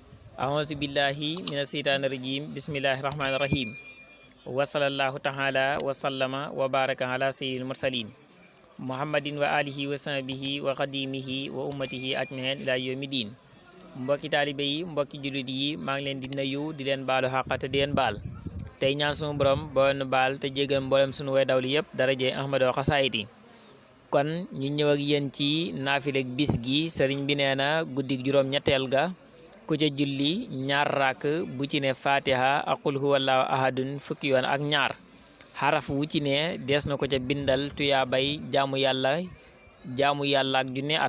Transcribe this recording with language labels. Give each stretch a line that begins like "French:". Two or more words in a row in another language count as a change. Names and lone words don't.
Arabic: أعوذ بالله من الشيطان الرجيم. بسم الله الرحمن الرحيم. وصلى الله تعالى وسلم وبارك على سيد المرسلين محمد وعلى آله وصحبه وقادمه وأمته أجمعين إلى يوم الدين.
Wolof: Mbokki taalibe yi, mbokki jullit yi, maa ngi leen di nuyu di leen baalu xàq te di leen baal tey ñaan sunu borom boo nu baal te jégal mboolem sunu way dawli yëpp daraje Ahmadu xasaayid yi. Kon ñu ñëw ak yéen ci naafileeg bis gi. sëriñ bi nee na guddig juróom ñetteel ga ku ca julli ñaar rakk bu ci ne fatiha ak
Arabic: قل هو الله أحد
Wolof: fukki yoon ak ñaar xaraf wu ci ne dees na ko ca bindal tuyaabay jaamu yàlla ak junne at.